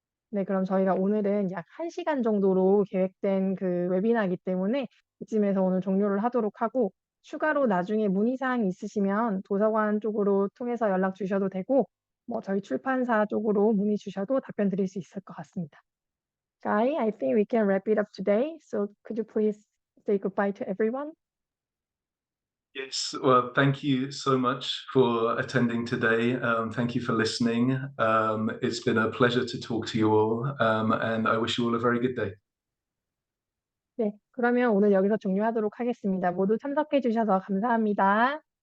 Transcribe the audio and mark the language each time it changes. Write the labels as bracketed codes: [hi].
[ko] 네, 그럼 저희가 오늘은 약 1 시간 정도로 계획된 그 웨비나이기 때문에 이쯤에서 오늘 종료를 하도록 하고, 추가로 나중에 문의 사항이 있으시면 도서관 쪽으로 통해서 연락 주셔도 되고, 뭐 저희 출판사 쪽으로 문의 주셔도 답변 드릴 수 있을 것 같습니다. [en] Guy, I think we can wrap it up today. So could you please say goodbye to everyone? Yes, well, thank you so much for attending today. Thank you for listening. It's been a pleasure to talk to you all, and I wish you all a very good day. [ko] 네, 그러면 오늘 여기서 종료하도록 하겠습니다. 모두 참석해 주셔서 감사합니다.